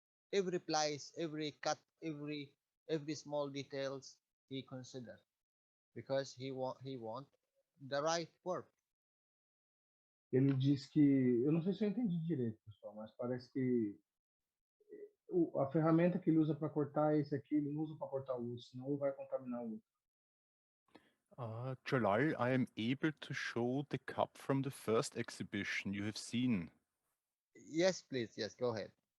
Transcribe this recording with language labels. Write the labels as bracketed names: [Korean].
[English] Every plies, every cut, every small details he considered because he want the right work. [Portuguese] Ele diz que, eu não sei se eu entendi direito, pessoal, mas parece que a ferramenta que ele usa para cortar esse aqui, ele não usa para cortar o outro, senão vai contaminar o outro. [English] Jalal, I am able to show the cup from the first exhibition you have seen. Yes, please. Yes, go ahead.